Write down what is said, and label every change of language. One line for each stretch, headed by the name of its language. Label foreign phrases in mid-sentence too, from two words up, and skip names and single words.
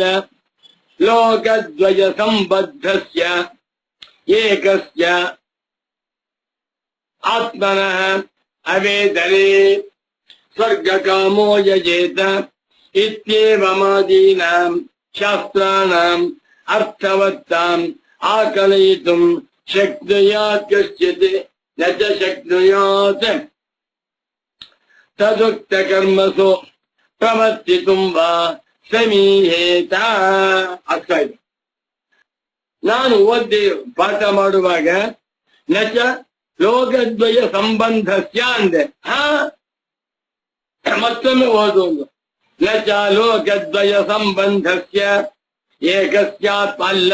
Sanskrit: ಲೋಕದ್ವಯ ಸಂಬದ್ಧಸ್ಯ ಏಕಸ್ಯ ಆತ್ಮನಃ ಅವೇದನೆ ಸ್ವರ್ಗಕಾಮೋ ಯಜೇತ ಇತ್ಯೇವಮಾದೀನಾಂ ಶಾಸ್ತ್ರಾಣಾಂ ಅರ್ಥವತ್ತಾಂ ಆಕಲಯಿತುಂ ಶಕ್ನುಯಾತ್ ಕಶ್ಚಿತ್ ನ ಚ ಶಕ್ನುಯಾತ್ ತದುಕ್ತ ಕರ್ಮಸು ಪ್ರವರ್ತಿತುಂ ವಾ ಸಮೀಹೇತ.
Kannada: ಅರ್ಥ ಇದೆ. ನಾನು ಓದಿ ಪಾಠ ಮಾಡುವಾಗ
Sanskrit: ನಚ ಲೋಕದ್ವಯ ಸಂಬಂಧಸ್ಯ
Kannada: ಅಂದೆ. ಮತ್ತೊಮ್ಮೆ ಓದೋದು
Sanskrit: ನಚ ಲೋಕದ್ವಯ ಸಂಬಂಧಸ್ಯ ಏಕಸ್ಯಾತ್
Kannada: ಅಲ್ಲ.